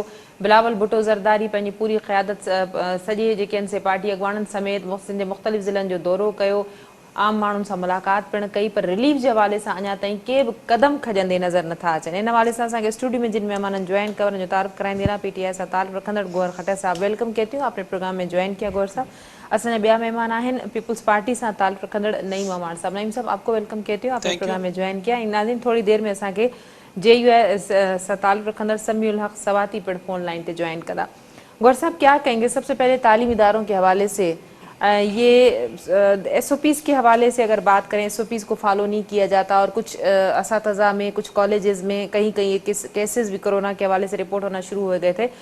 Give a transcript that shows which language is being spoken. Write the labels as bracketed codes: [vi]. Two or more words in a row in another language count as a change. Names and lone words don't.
[sd] बिलावल भुट्टो ज़रदारी पंहिंजी पूरी क़यादत सॼे जेके आहिनि से पार्टी अॻुवाणनि समेत सिंध जे मुख़्तलिफ़ ज़िलनि जो दौरो कयो, आम माण्हुनि सां मुलाक़ात पिणु कई, पर रिलीफ जे हवाले सां अञा ताईं के बि क़दम खजंदे नज़र नथा अचनि। इन हवाले सां असांखे स्टूडियो में जिन महिमाननि ज्वाइन कयो उन्हनि जो तारुफ़ कराईंदे रहां। PTI सां ताल्लुक़ रखंदड़ गौहर खट्टर साहब, [ur] ویلکم کہتی ہوں، آپنے پروگرام میں جوائن کیا. گوہر صاحب, [sd] असांजा ॿिया महिमान आहिनि पीपल्स पार्टी सां ताल्लुक़ रखंदड़ नईम अमान साहब। [ur] نعیم صاحب، آپکو ویلکم کہتی ہوں، آپنے پروگرام میں جوائن کیا. [sd] नाज़रीन, थोड़ी देर में असांखे JUI सां ताल्लुक़ रखंदड़ समीउल हक़ सवाती पिणु [en] phone line [sd] पे ज्वाइन करा। [ur] غور صاحب، کیا کہیں گے سب سے پہلے تعلیم اداروں کے حوالے سے? یہ SOPs کے حوالے سے اگر بات کریں، SOPs کو فالو نہیں کیا جاتا اور کچھ اساتذہ میں، کچھ کالجز میں کہیں کہیں کیسز بھی کورونا کے حوالے سے رپورٹ ہونا شروع ہو گئے تھے.